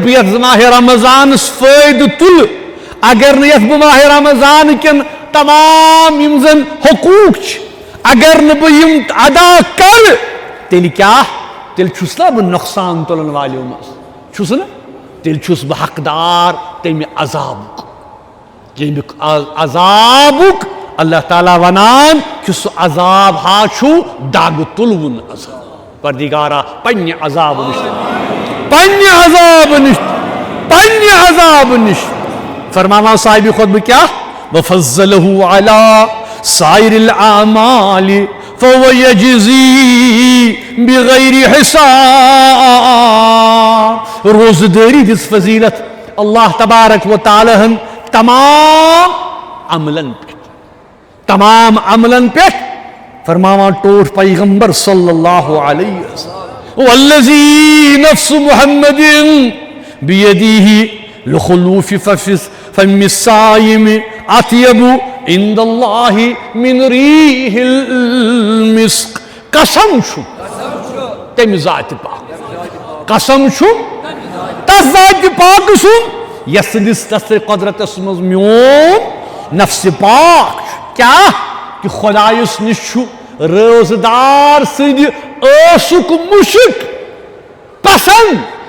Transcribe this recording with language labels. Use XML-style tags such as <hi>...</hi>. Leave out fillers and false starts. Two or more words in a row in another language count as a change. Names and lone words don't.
<ks>بہٕ یتھ ماہِ رمضانس فٲیدٕ تُلہٕ اگر نہٕ یتھ بہٕ ماہِ رمضان کٮ۪ن تمام یِم زن حقوٗق چھِ اگر نہٕ بہٕ یِم ادا کرٕ تیٚلہِ کیٛاہ تیٚلہِ چھُس نا بہٕ نۄقصان تُلن والیو منٛز چھُس نا تیٚلہِ چھُس بہٕ حقدار تمہِ عذابُک ییٚمیُک عذابُک اللہ تعالیٰ ونان کہ سُہ عذاب ہا چھُ دگ تُلوُن عذاب پردِگارا پننہِ عذابہٕ نِش پننہِ عذابہٕ نِش فرماوان صاحبِ خۄطبہٕ کیٛاہ</ks> <ar>وفضلہُ علی سائر الاعمال فهو یجزی بغیر حساب</ar> <ks>روزداری دِژ فضیلت اللہ تبارک و تعالیٰ ہن تمام عملن پٮ۪ٹھ فرماوان ٹوٹھ پیغمبر</ks> <ar>صلی اللہ علیہ وسلم والذی نفس محمد بیدیہ لخلوف فم الصائم اطیب عند اللہ من ریح المسک</ar> <ks>قسم چھُ تمہِ ذاتہِ پاک قسم چھُ تس ذاتہِ پاک سُنٛد یس سٕنٛدِس تس قدرتس منٛز میون نفس پاک چھُ کیٛاہ کہ خۄدایس نِش چھُ روزدار سٕنٛدِ ٲسُک مُشک پسنٛد</ks>